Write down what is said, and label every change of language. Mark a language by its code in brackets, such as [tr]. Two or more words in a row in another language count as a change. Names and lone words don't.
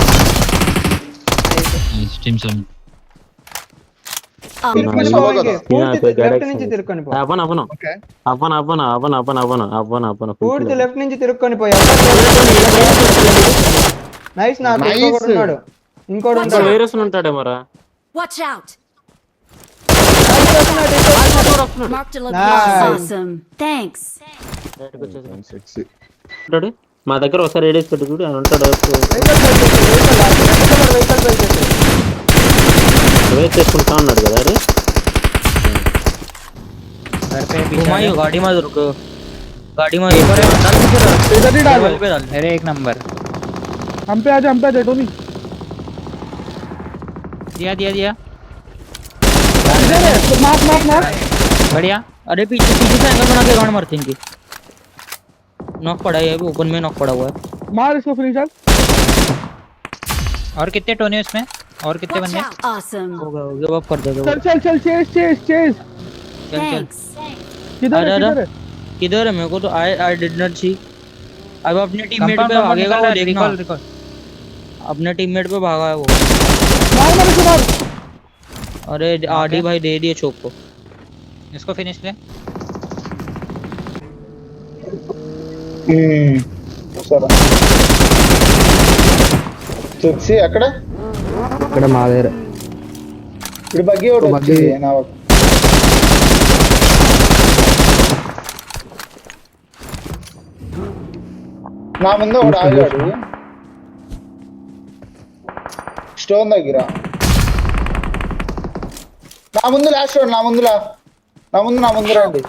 [te] లెఫ్ట్ నుంచి తిరుక్కొని పూర్తి లెఫ్ట్ నుంచి తిరుక్కొని పోయి నైస్ నాకు ఇంకోటి ఉంటాడు వేరేస్ ఉంటాడేమోరా [en] Watch out! Marked a Nice. location. Awesome. Thanks. [te] ఉంటాడు మా దగ్గర ఒకసారి ఏడేసి పెట్టు చూడు ఆయన ఉంటాడు వెయిట్ చేసుకుంటా ఉన్నాడు కదా అరే [hi] घुमाइयो गाड़ी में रुको गाड़ी में एक इधर ही डाल लेवल पे डाल अरे एक नंबर हम पे आ जा टोनी दिया दिया दिया मार बढ़िया अरे पीछे पीछे से एंगल बना के गांड मारते इनकी नॉक पड़ा है अभी ओपन में नॉक पड़ा हुआ है मार इसको फिनिशर और कितने टोने उसमें और कितने [en] Watch [hi] बंदे [en] out. Awesome. [hi] हो गया [en] give up [hi] कर दे चल चेस चल [en] Thanks. [hi] किधर है किधर है किधर है मेरे को तो [en] I did not see [hi] अब अपने टीममेट पे कंपाउंड भागेगा वो देखना [en] recall recall [hi] अपने टीममेट पे भागा है वो मार इसको मार अरे आरडी भाई दे दिए चोक को इसको फिनिश ले [te] చూసి అక్కడ ఇక్కడ మా దగ్గర ఇప్పుడు బగ్గి ఒకటి వచ్చింది నా ముందు ఒకడు ఆగాడు స్టోన్ దగ్గర నా ముందు లాస్ట్ నా ముందు రండి